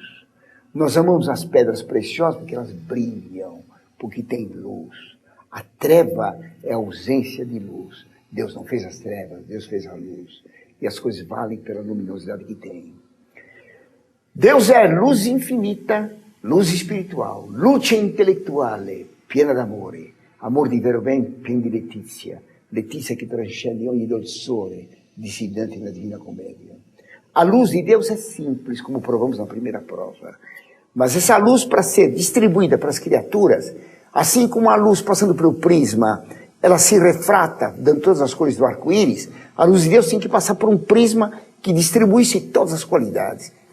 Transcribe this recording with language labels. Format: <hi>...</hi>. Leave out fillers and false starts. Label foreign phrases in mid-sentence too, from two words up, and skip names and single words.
<pt>Nós amamos as pedras preciosas porque elas brilham, porque têm luz. A treva é a ausência de luz. Deus não fez as trevas, Deus fez a luz. E as coisas valem pela luminosidade que tem. Deus é luz infinita, luz espiritual,</pt> <it>luce intellettuale, piena d'amore, amor di vero bem, pieno di letizia, letizia che transcende ogni dolçore,</it> <pt>disse Dante na Divina Comédia.</pt> <it>A luz de Deus é simples, como provamos na primeira prova. Mas essa luz, para ser distribuída para as criaturas, assim como a luz passando pelo prisma, ela se refrata, dando todas as cores do arco-íris, a luz de Deus tem que passar por um prisma que distribuísse todas as qualidades.</it>